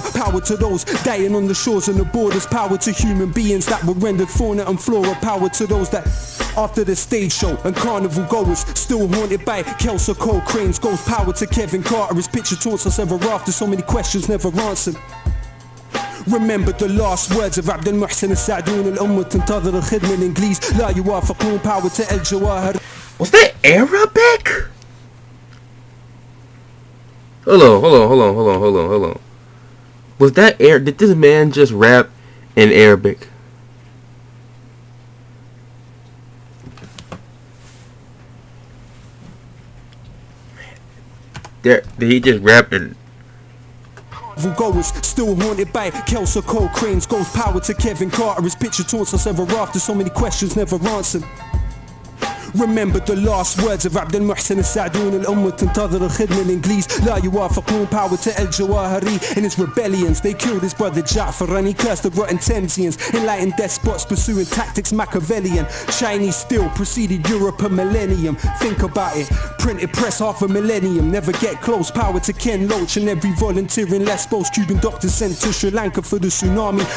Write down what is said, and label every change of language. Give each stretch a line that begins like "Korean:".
English: Power to those dying on the shores and the borders. Power to human beings that were rendered fauna and flora. Power to those that after the stage show and carnival goers still haunted by Kelso Cole Crane's ghost. Power to Kevin Carter, his picture taunts us ever after. So many questions never answered. Remember the last words of
Arabic: عبد المحسن السعدون الأمة تنتظر الخدمة الإنجليز لا يوافقون.
English: Power to El Jawahir. Was that Arabic? Hold on. Was that did this man just rap in Arabic? Did he just rap in? Goers still haunted by Kelso Cole Crane's ghost. Power to Kevin Carter, his picture taunts us ever after. So many questions never answered. Remember the last words of
Arabic: عبد المحسن السعدون الأمة تنتظر الخدمة الإنجليز لا يوافقون.
English: Power to El Jawahiri and his rebellions. They killed his brother Ja'far and he cursed the rotten Thameseans. Enlightened despots pursuing tactics Machiavellian. Chinese still preceded Europe a millennium. Think about it. Printed press half a millennium. Never get close. Power to Ken Loach and every volunteer in Lesbos. Cuban doctors sent to Sri Lanka for the tsunami.